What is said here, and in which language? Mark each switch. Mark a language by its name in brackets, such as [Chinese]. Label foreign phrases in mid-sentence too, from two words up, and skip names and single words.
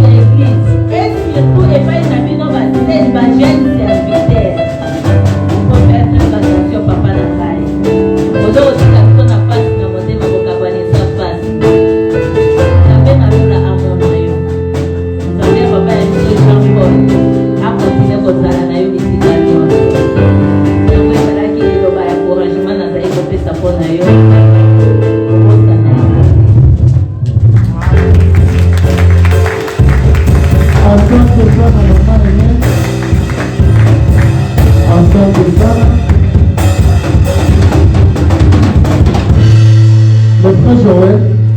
[Lingala] ya [French] église et surtout [Lingala] epai na bino bagene serviteur [French] faut faire très attention [Lingala] papa na ngai ozokotika biso na pasi na motema kokabwanisa pasi nzambe nalola amona yo nzambe papa ya biso Jean Paul akontinue kozala na yo bisika nyonso yango ezalaki liloba ya encouragement nazali kopesa mpo na yo obosana yo [Swahili] Asante sana mama Aimée. Asante sana. [French] Le frère Joël.